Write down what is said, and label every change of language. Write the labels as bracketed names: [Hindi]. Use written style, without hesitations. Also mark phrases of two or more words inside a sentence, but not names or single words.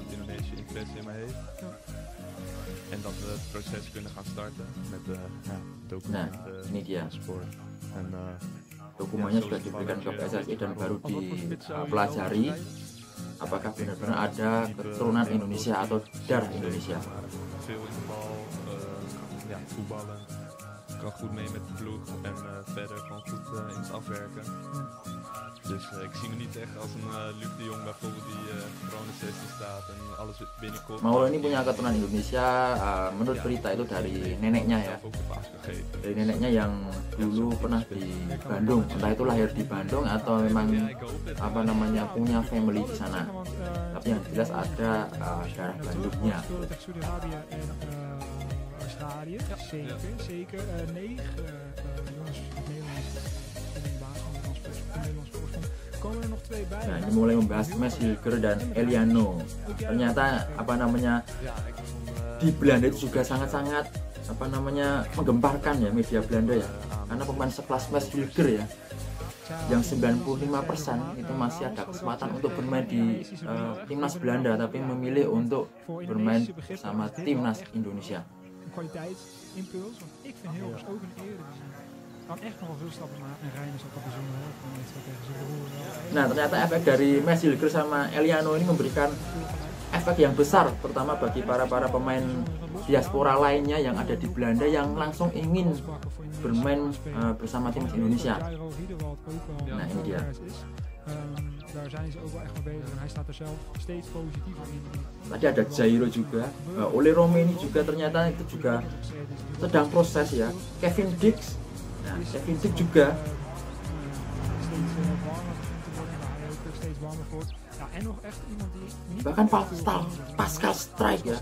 [Indonesian] Nah, ini dia. Dokumennya sudah diberikan ke PSSI dan baru dipelajari apakah benar-benar ada keturunan Indonesia atau darah Indonesia. [Dutch] Kan goed mee met de ploeg en verder gewoon goed in het afwerken. Dus ik zie me niet echt als een Luc de Jong bijvoorbeeld die gewoon in 16 staat en alles binnenkomt. [Indonesian] Mauro ini punya keturunan Indonesia, menurut berita itu dari neneknya ya. Dari neneknya yang dulu pernah di Bandung, entah itu lahir di Bandung atau memang punya family di sana. Tapi yang jelas ada darah Bandungnya. [Dutch] Australië, zeker. 9 jongens Nederlands voorsprong. Komen er nog 2 bij. [Indonesian] Nah, ini mulai membahas Mas Hilger dan Eliano. Ternyata di Belanda itu juga sangat-sangat menggemparkan ya, media Belanda ya. Karena pemain sekelas Mas Hilger ya, yang 95% itu masih ada kesempatan untuk bermain di timnas Belanda, tapi memilih untuk bermain bersama timnas Indonesia. [Dutch] Kwaliteitsimpuls, want ik vind Hilgers ook een Eredivisie kan echt nog wel veel stappen maken, en Reijnen zal dat bijzonder helpen met tegen zijn broer. [Indonesian] Nah, ternyata efek dari Mas Hilger sama Eliano ini memberikan efek yang besar, terutama bagi para pemain diaspora lainnya yang ada di Belanda yang langsung ingin bermain bersama timnas Indonesia. Nah, ini dia. [Dutch] Daar zijn ze ook wel echt mee bezig en hij staat er zelf steeds positiever in. [Indonesian] Tadi ada Jairo juga, Ole Romeni juga ternyata itu juga sedang proses ya. Kevin Dix, nah Kevin Dix juga. Bahkan Pascal Strijk ya.